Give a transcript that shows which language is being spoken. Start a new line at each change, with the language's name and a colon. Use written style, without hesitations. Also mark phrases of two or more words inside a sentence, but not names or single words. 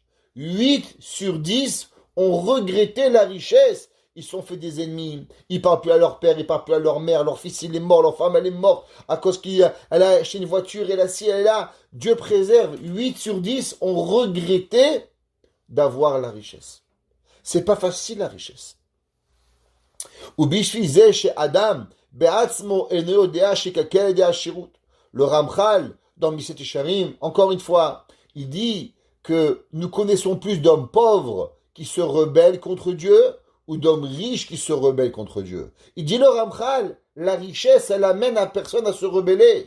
French: 8 sur 10 ont regretté la richesse. Ils se sont fait des ennemis, ils ne parlent plus à leur père, ils ne parlent plus à leur mère, leur fils il est mort, leur femme elle est morte, à cause qu'elle a acheté une voiture, elle a ci, elle est là. Dieu préserve, 8 sur 10 ont regretté d'avoir la richesse. C'est pas facile la richesse.
Hebrew: ובשביל זה שאדם בעצמו אינו יודע שיקלקל על ידי השירות.
French: Le Ramchal, dans Miset Yesharim, encore une fois, il dit que nous connaissons plus d'hommes pauvres qui se rebellent contre Dieu ou d'hommes riches qui se rebellent contre Dieu. Il dit le Ramchal, la richesse, elle amène à personne à se rebeller.